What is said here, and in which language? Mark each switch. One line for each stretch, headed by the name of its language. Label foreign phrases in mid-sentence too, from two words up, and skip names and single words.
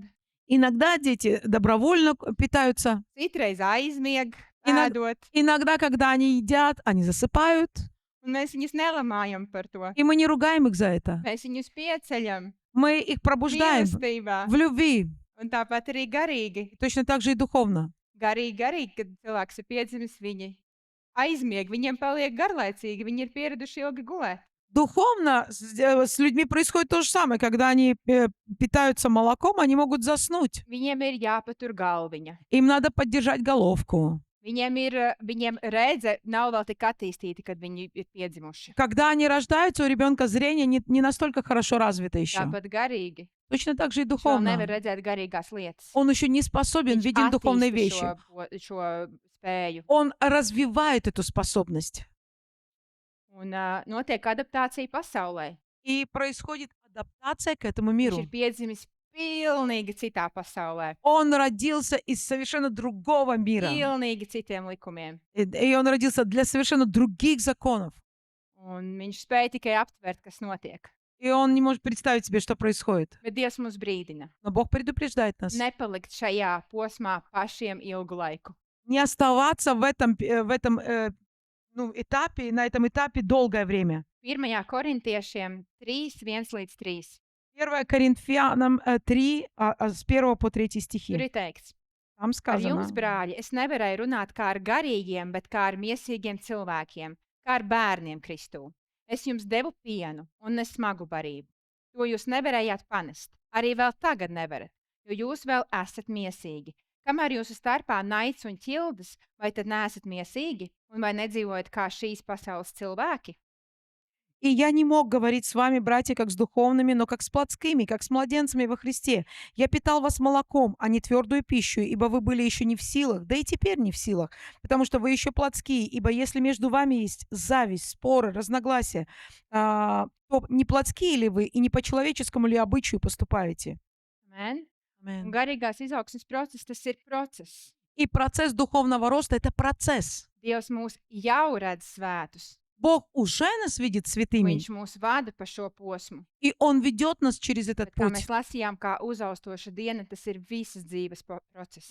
Russian: Иногда дети добровольно питаются.
Latvian: citreiz aizmieg, Inag- ēdot,
Russian: Иногда, когда они едят, они засыпают.
Latvian: un mēs viņus nelamājam par to.
Russian: И мы не ругаем их за это.
Latvian: Mēs viņus pieceļam
Russian: Мы их пробуждаем
Latvian: mīlestībā.
Russian: в любви.
Latvian: Un tāpat arī garīgi.
Russian: И точно так же и духовно.
Latvian: Garīgi, kad cilvēks ir piedzimis, viņi aizmieg, viņiem paliek garlaicīgi, viņi ir pieraduši ilgi gulēt.
Russian: Духовно с людьми происходит то же самое. Когда они питаются молоком, они могут заснуть.
Latvian: Viņiem ir jāpatur galviņa.
Russian: Им надо поддержать головку.
Latvian: Viņiem redze nav vēl tik attīstīta, kad viņi ir piedzimuši.
Russian: Когда они рождаются, у ребенка зрение не настолько хорошо развито еще.
Latvian: Tāpat garīgi.
Russian: Точно так же и
Latvian: Viņš vēl
Russian: духовно.
Latvian: nevar redzēt garīgās lietas.
Russian: Он еще не способен
Latvian: Viņš
Russian: видеть духовные вещи.
Latvian: attīsta šo spēju.
Russian: Он развивает эту способность.
Latvian: Un notiek adaptācija pasaulē.
Russian: И происходит адаптация к этому
Latvian: Viņš
Russian: миру.
Latvian: ir piedzimis pilnīgi citā pasaulē.
Russian: Он родился из совершенно другого мира.
Latvian: Pilnīgi citiem likumiem.
Russian: И он родился для совершенно других законов.
Latvian: Un viņš spēja tikai aptvert, kas notiek.
Russian: И он не может представить себе, что происходит.
Latvian: Bet Dievs mūs brīdina.
Russian: Но Бог предупреждает нас.
Latvian: Nepalikt šajā posmā pašiem ilgu laiku.
Russian: Не оставаться в этом этапе, на этом этапе долгое время.
Latvian: 1. korintiešiem 3, 1-3.
Russian: 1 Коринфянам 3, с 1 по 3
Latvian: Tur
Russian: стихи.
Latvian: ir teikts,
Russian: Там
Latvian: ar
Russian: сказано.
Latvian: jums, brāļi, es nevarēju runāt kā ar garīgiem, bet kā ar miesīgiem cilvēkiem, kā ar bērniem Kristū. Es jums devu pienu un ne smagu barību. To jūs nevarējāt panest. Arī vēl tagad nevarat, jo jūs vēl esat miesīgi. Kamēr jūsu starpā naids un ķildes, vai tad neesat miesīgi un vai nedzīvojat kā šīs pasaules cilvēki?
Russian: И я не мог говорить с вами, братья, как с духовными, но как с плотскими, как с младенцами во Христе. Я питал вас молоком, а не твердую пищу, ибо вы были еще не в силах, да и теперь не в силах, потому что вы еще плотские. Ибо если между вами есть зависть, споры, разногласия, то не плотские ли вы и не по человеческому ли обычаю поступаете?
Latvian: Amen. Un Amen. garīgās izaugsmes process, tas ir process.
Russian: И процесс духовного роста– это процесс.
Latvian: Dievs mūs jau redz svētus.
Russian: Бог уже нас видит святыми,
Latvian: Viņš mūs vada pa šo posmu.
Russian: и Он ведет нас через этот
Latvian: Bet, kā
Russian: путь.
Latvian: mēs lasījām, kā uzaustoša diena, tas ir visas dzīves process.